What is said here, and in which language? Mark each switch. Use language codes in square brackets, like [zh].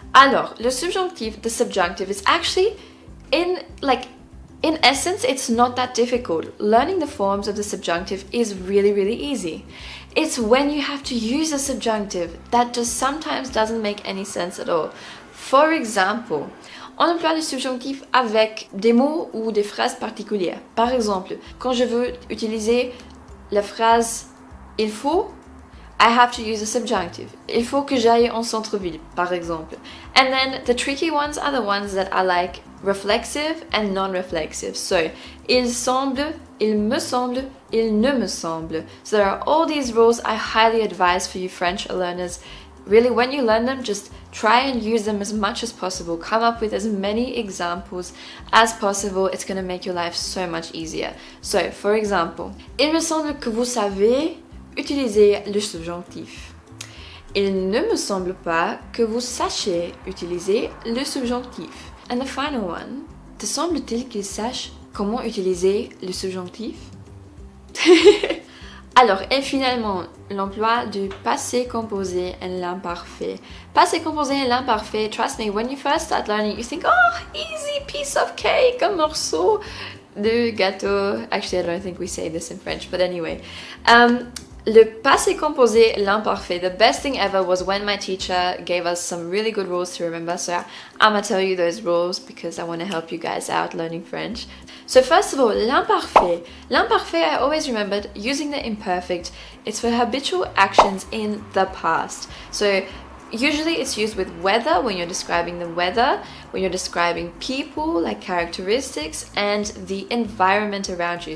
[en] Alors, [fr] le subjonctif, [en] the subjunctive, is actually in essence, it's not that difficult. Learning the forms of the subjunctive is really easy. It's when you have to use a subjunctive that just sometimes doesn't make any sense at all. For example, [fr] on emploie le subjonctif avec des mots ou des phrases particulières. Par exemple, quand je veux utiliser la phrase « il faut », [en] I have to use a subjunctive. [fr] Il faut que j'aille en centre-ville, par exemple. [en] And then the tricky ones are the ones that are like reflexive and non-reflexive. [fr] So, il semble, il me semble, il ne me semble. [en] So there are all these rules I highly advise for you French learners. Really, when you learn them, just try and use them as much as possible. Come up with as many examples as possible. It's going to make your life so much easier. So, for example, [fr] il me semble que vous savez utiliser le subjonctif. Il ne me semble pas que vous sachiez utiliser le subjonctif. [en] And the final one, [fr] te semble-t-il qu'il sache comment utiliser le subjonctif? Alors, et finalement, l'emploi du passé composé et l'imparfait. Passé composé et l'imparfait, [en] trust me, when you first start learning, you think, oh, easy piece of cake, [fr] un morceau de gâteau. [en] Actually, I don't think we say this in French, but anyway. [fr] Le passé composé, l'imparfait. [en] The best thing ever was when my teacher gave us some really good rules to remember. So I'm gonna tell you those rules because I want to help you guys out learning French. So first of all, l'imparfait. L'imparfait, I always remembered using the imperfect. It's for habitual actions in the past. So usually it's used with weather when you're describing the weather, when you're describing people, like characteristics, and the environment around you.